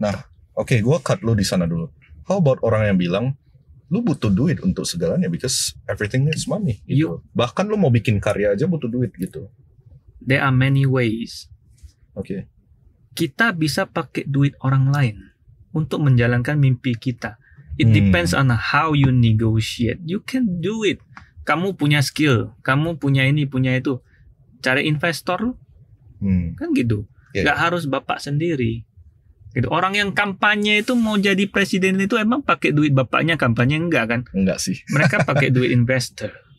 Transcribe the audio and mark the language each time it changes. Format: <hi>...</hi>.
<id>Nah, oke, gue cut lu di sana dulu.</id> <en>How about</en> <id>orang yang bilang lu butuh duit untuk segalanya</id> <en>because everything needs money</en> <id>gitu. Bahkan lu mau bikin karya aja butuh duit gitu.</id> <en>There are many ways.</en> <id>Oke. Kita bisa pakai duit orang lain untuk menjalankan mimpi kita.</id> <en>It depends on how you negotiate. You can do it.</en> <id>Kamu punya skill, kamu punya ini, punya itu. Cari investor lu. Kan gitu. Gak harus bapak sendiri. Gitu. Orang yang kampanye itu mau jadi presiden itu emang pakai duit bapaknya kampanye? Enggak kan? Enggak sih. Mereka pakai duit investor.</id>